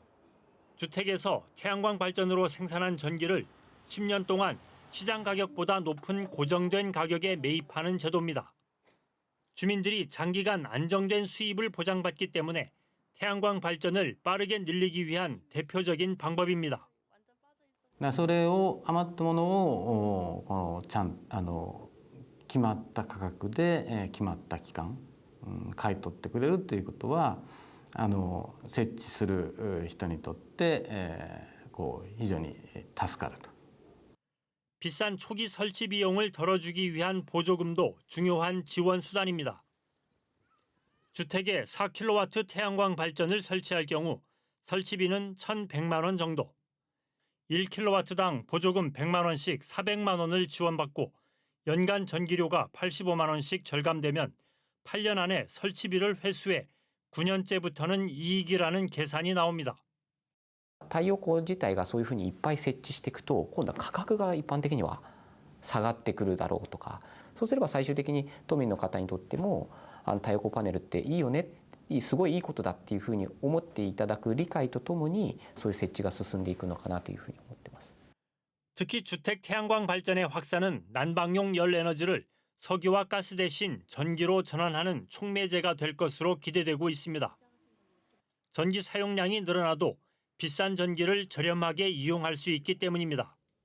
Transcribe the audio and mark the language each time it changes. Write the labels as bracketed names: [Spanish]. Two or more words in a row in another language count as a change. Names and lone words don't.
[Korean] 주택에서 태양광 발전으로 생산한 전기를 10년 동안 시장 가격보다 높은 고정된 가격에 매입하는 제도입니다. 주민들이 장기간 안정된 수입을 보장받기 때문에 태양광 발전을 빠르게 늘리기 위한 대표적인 방법입니다. [Japanese] それを余ったものを決まった価格で決まった期間買い取ってくれるということは設置する人にとって非常に助かると。 [Korean] 비싼 초기 설치 비용을 덜어주기 위한 보조금도 중요한 지원 수단입니다. 주택에 4kW 태양광 발전을 설치할 경우 설치비는 1,100만 원 정도. 1kW당 보조금 100만 원씩 400만 원을 지원받고 연간 전기료가 85만 원씩 절감되면 8년 안에 설치비를 회수해 9년째부터는 이익이라는 계산이 나옵니다. [Japanese] 太陽光自体がそういうふうにいっぱい設置していくと今度は価格が一般的には下がってくるだろうとか、そうすれば最終的に都民の方にとっても太陽光パネルっていいよね、すごいいいことだっていうふうに思っていただく理解とともにそういう設置が進んでいくのかなというふうに思っています。 [Korean] 특히 주택 태양광 발전의 확산은 난방용 열 에너지를 석유와 가스 대신 전기로 전환하는 촉매제가 될 것으로 기대되고 있습니다. 전기 사용량이 늘어나도 비싼 전기를 저렴하게 이용할 수 있기 때문입니다.